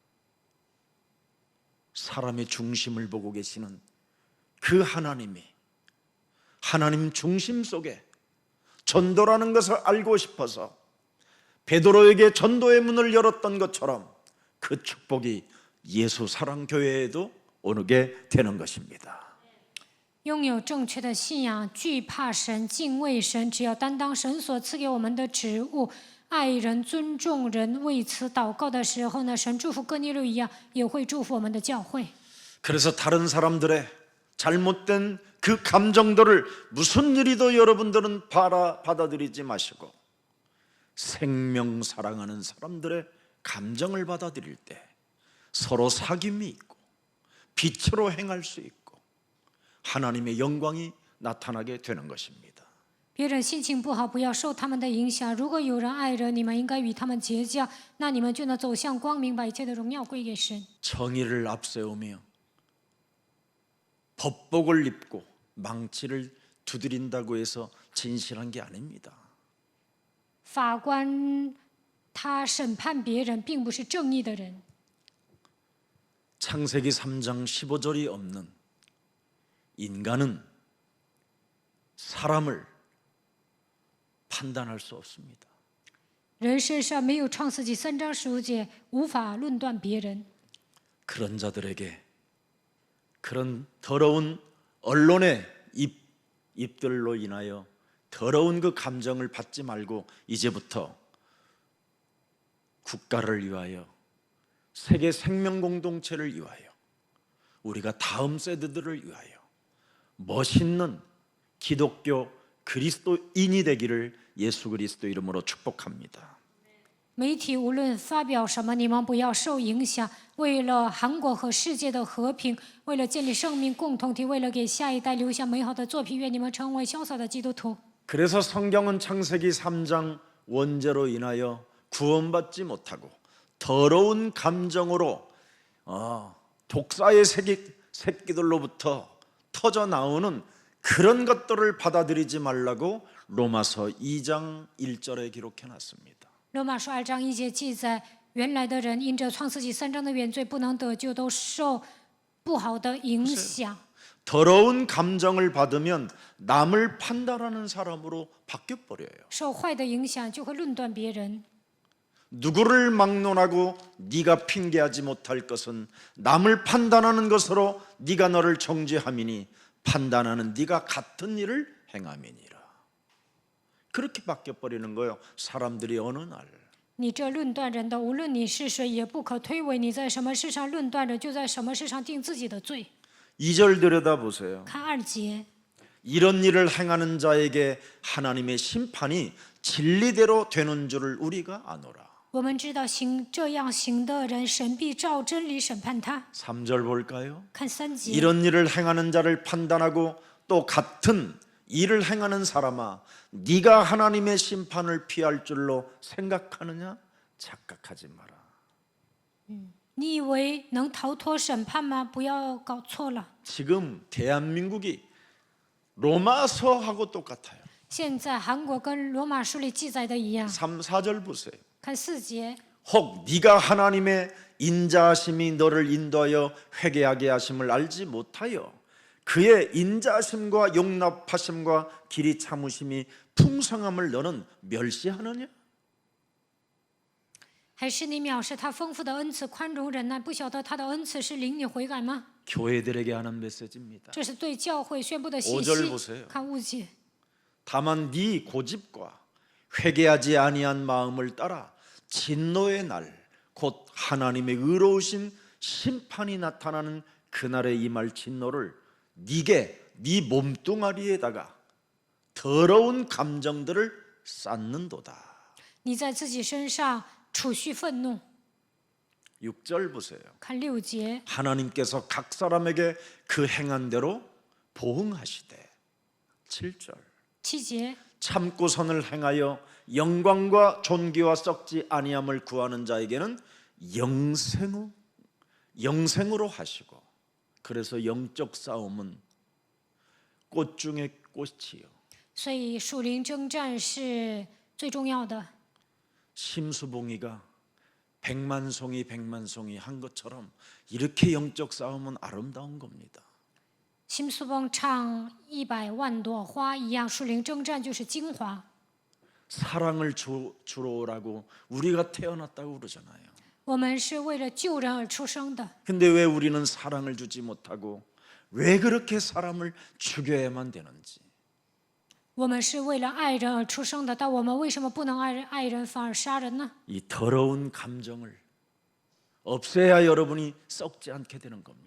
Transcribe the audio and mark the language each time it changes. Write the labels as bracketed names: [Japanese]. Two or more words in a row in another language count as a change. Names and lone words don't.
[Korean] 사람의 중심을 보고 계시는 그 하나님이 하나님 중심 속에 전도라는 것을 알고 싶어서 베드로에게 전도의 문을 열었던 것처럼 그 축복이 예수사랑교회에도 오게 되는 것입니다. [Chinese] 拥有正确的信仰，惧怕神，敬畏神，只要担当神所赐给我们的职务，爱人、尊重人，为此祷告的时候呢，神祝福哥尼流一样，也会祝福我们的教会。 [Korean] 그래서 다른 사람들의 잘못된 그 감정들을 무슨 일이도 여러분들은 받아들이지 마시고 생명 사랑하는 사람들의 감정을 받아들일 때 서로 사귐이 있고 빛으로 행할 수 있고 하나님의 영광이 나타나게 되는 것입니다. [Chinese] 别人心情不好，不要受他们的影响。如果有人爱人，你们应该与他们结交，那你们就能走向光明，把一切的荣耀归给神。 [Korean] 정의를 앞세우며 법복을 입고 망치를 두드린다고 해서 진실한 게 아닙니다. [Chinese] 法官他审判别人，并不是正义的人。 [Korean] 창세기 3장 15절이 없는 인간은 사람을 판단할 수 없습니다. [Chinese] 人身上没有创世纪3章15节，无法论断别人。 [Korean] 그런 자들에게 그런 더러운 언론의 입들로 인하여 더러운 그 감정을 받지 말고 이제부터 국가를 위하여 세계 생명 공동체를 위하여 우리가 다음 세대들을 위하여 멋있는 기독교 그리스도인이 되기를 예수 그리스도 이름으로 축복합니다. [Chinese] 媒体无论发表什么，你们不要受影响。为了韩国和世界的和平，为了建立生命共同体，为了给下一代留下美好的作品，愿你们成为潇洒的基督徒。 [Korean] 그래서 성경은 창세기 3장 원죄로 인하여 구원받지 못하고 더러운 감정으로 독사의 새끼들로부터 터져 나오는 그런 것들을 받아들이지 말라고 로마서 2장 1절에 기록해 놨습니다. [Chinese] 罗马书2章1节记载，原来的人因着创世纪3章的原罪不能得救，都受不好的影响。 [Korean] 더러운 감정을 받으면 남을 판단하는 사람으로 바뀌어 버려요. [Chinese] 受坏的影响就会论断别人。 [Korean] 누구를 막론하고 네가 핑계하지 못할 것은 남을 판단하는 것으로 네가 너를 정죄함이니 판단하는 네가 같은 일을 행함이니라. 그렇게 바뀌어 버리는 거예요. 사람들이 어느 날. [Chinese] 你这论断人的，无论你是谁，也不可推诿。你在什么事上论断人，就在什么事上定自己的罪。 [Korean] 2절 들여다보세요. [Chinese] 看2节， [Korean] 이런 일을 행하는 자에게 하나님의 심판이 진리대로 되는 줄을 우리가 아노라. [Chinese] 我们知道这样行的人，神必照真理审判他。 [Korean] 3절 볼까요? [Chinese] 看3节， [Korean] 이런 일을 행하는 자를 판단하고 또 같은 일을 행하는 사람아 네가 하나님의 심판을 피할 줄로 생각하느냐? 착각하지 마라. [Chinese] 你以为能逃脱审判吗？不要搞错了。 [Korean] 지금 대한민국이 로마서하고 똑같아요. [Chinese] 现在韩国跟罗马书里记载的一样， [Korean] 3, 4절 보세요. [Chinese] 看4节。 [Korean] 혹 네가 하나님의 인자하심이 너를 인도하여 회개하게 하심을 알지 못하여 그의 인자하심과 용납하심과 길이 참으심이 풍성함을 너는 멸시하느냐? [Chinese] 还是你藐视他丰富的恩赐，宽容忍耐，不晓得他的恩赐是领你悔改吗？ [Korean] 교회들에게 하는 메시지입니다. [Chinese] 这是对教会宣布的信 [Korean] 5절 [Chinese] 息 [Korean] 보세요. 。 [Chinese] 看5节， [Korean] 다만 네 고집과 회개하지 아니한 마음을 따라 진노의 날 곧 하나님의 의로우신 심판이 나타나는 그날에 임할 진노를 네 몸뚱아리에다가 더러운 감정들을 쌓는도다. [Chinese] 你在自己身上储蓄愤怒。 [Korean] 6절 보세요. [Chinese] 看6节， [Korean] 하나님께서 각 사람에게 그 행한 대로 보응하시되. 7절. [Chinese] 7节， [Korean] 참고 선을 행하여 영광과 존귀와 썩지 아니함을 구하는 자에게는 영생으로 하시고 그래서 영적 싸움은 꽃 중에 꽃이요 [Chinese] 所以属灵征战是最重要的。 [Korean] 심수봉이가 백만송이 한 것처럼 이렇게 영적 싸움은 아름다운 겁니다. [Chinese] 新苏蹦唱100万朵花一样，属灵征战就是精华。 [Korean] 사랑을 주러 오라고 우리가 태어났다고 그러잖아요. [Chinese] 我们是为了救人而出生的， [Korean] 근데 왜 우리는 사랑을 주지 못하고 왜 그렇게 사람을 죽여야만 되는지. [Chinese] 我们是为了爱人而出生的，但我们为什么不能爱人反而杀人呢？ [Korean] 이 더러운 감정을 없애야 여러분이 썩지 않게 되는 겁니다.